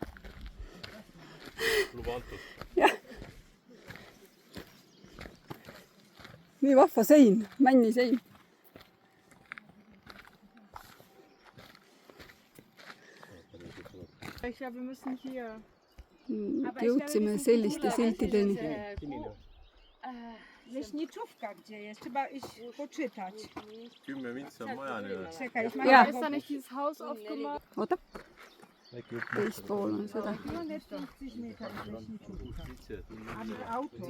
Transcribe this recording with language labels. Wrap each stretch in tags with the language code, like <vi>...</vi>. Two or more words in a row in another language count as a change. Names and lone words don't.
<et>Luba antud. Jah. Nii vahva sein, männisein.</et> <de>Ich glaube, wir müssen hier...</de> <et>Jõudsime selliste siltideni.</et> <pl>Leśniczówka gdzie jest, trzeba iść poczytać.</pl> <et>10 mintsa on maja nii.</et> <pl>Czekaj, już</pl> <de>Ja. Ist da nicht dieses Haus aufgemacht?</de> <et>Oota, teist pool on seda.</et> <de>150 Meter ist Leśniczówka. Aber Auto.</de>